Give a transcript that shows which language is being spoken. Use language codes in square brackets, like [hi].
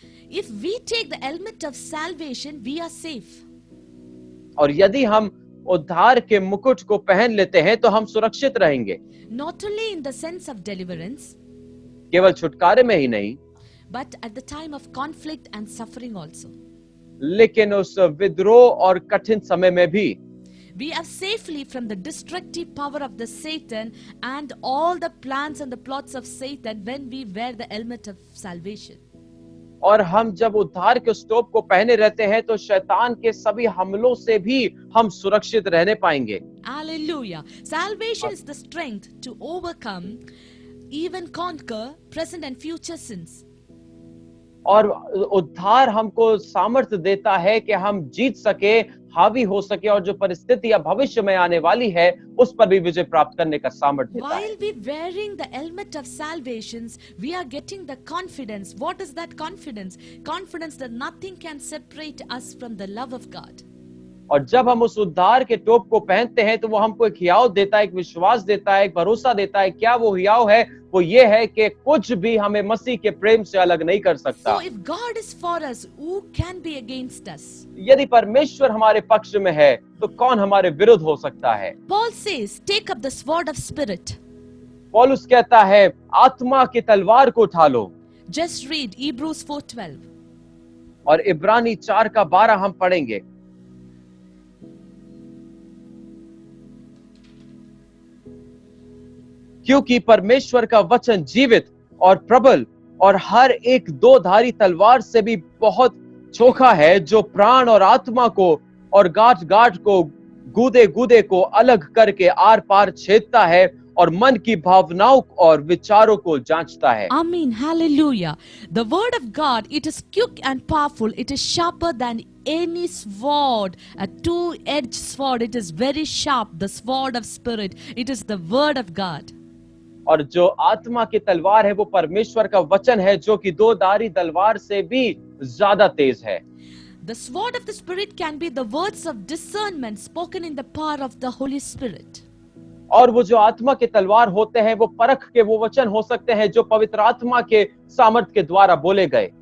[en] If we take the helmet of salvation, we are safe. [hi] और यदि हम उद्धार के मुकुट को पहन लेते हैं तो हम सुरक्षित रहेंगे. [en] Not only in the sense of deliverance, [hi] केवल छुटकारे में ही नहीं, [en] but at the time of conflict and suffering also. [hi] लेकिन उस विद्रोह और कठिन समय में भी. [en] We are safely from the destructive power of the Satan and all the plans and the plots of Satan when we wear the helmet of salvation. [hi] और हम जब उद्धार के उस टोप को पहने रहते हैं तो शैतान के सभी हमलों से भी हम सुरक्षित रहने पाएंगे. [en] Hallelujah. Salvation is the strength to overcome, even conquer present and future sins. [hi] और उद्धार हमको सामर्थ्य देता है कि हम जीत सके, हावी हो सके और जो परिस्थितियां भविष्य में आने वाली है उस पर भी विजय प्राप्त करने का सामर्थ्य देता है. [en] While we wearing the helmet of salvations, we are getting the confidence. What is that confidence? Confidence that nothing can separate us from the love of God. [hi] और जब हम उस उद्धार के टोप को पहनते हैं तो वो हमको एक हियाव देता है, एक विश्वास देता है, एक भरोसा देता है. क्या वो हियाव है? वो ये है कि कुछ भी हमें मसीह के प्रेम से अलग नहीं कर सकता. [en] So if God is for us, who can be against us? [hi] यदि परमेश्वर हमारे पक्ष में है तो कौन हमारे विरुद्ध हो सकता है? [en] Paul says, take up the sword of spirit. [hi] पौलुस कहता है आत्मा की तलवार को उठा लो. [en] Just read Hebrews 4:12. [hi] और इब्रानी 4:12 हम पढ़ेंगे. क्योंकि परमेश्वर का वचन जीवित और प्रबल और हर एक दो धारी तलवार से भी बहुत चोखा है, जो प्राण और आत्मा को और गांठ गांठ को गूदे गूदे को अलग करके आर पार छेदता है और मन की भावनाओं और विचारों को जांचता है। [en] Amen. Hallelujah. The word of God, it is quick and powerful. It is sharper than any sword, a two-edged sword. It is very sharp, the sword of spirit. It is the word of God. [hi] और जो आत्मा की तलवार है वो परमेश्वर का वचन है, जो कि दो धारी तलवार से भी ज्यादा तेज है। [en] The sword of the Spirit can be the words of discernment spoken in the power of the Holy Spirit. [hi] और वो जो आत्मा के तलवार होते हैं वो परख के वो वचन हो सकते हैं जो पवित्र आत्मा के सामर्थ के द्वारा बोले गए।